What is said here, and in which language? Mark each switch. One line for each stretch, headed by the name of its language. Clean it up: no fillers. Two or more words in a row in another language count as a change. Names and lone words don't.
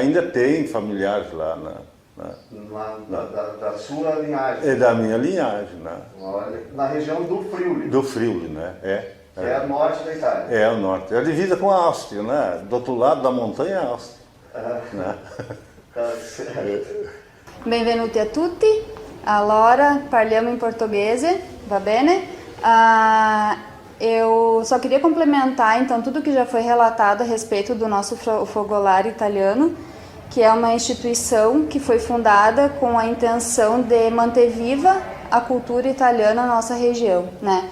Portuguese: Ainda tem familiares lá. Da sua linhagem? É da minha linhagem, né? Olha, na região do Friuli? Do Friuli, né? Que é o norte da Itália? É o norte. É a divisa com a Áustria, né? Do outro lado da montanha é a Áustria. Né?
Italian: Benvenuti a tutti, allora parliamo in portoghese, va bene?
Portuguese: Eu só queria complementar então tudo que já foi relatado a respeito do nosso Fogolar italiano, que é uma instituição que foi fundada com a intenção de manter viva a cultura italiana na nossa região, né?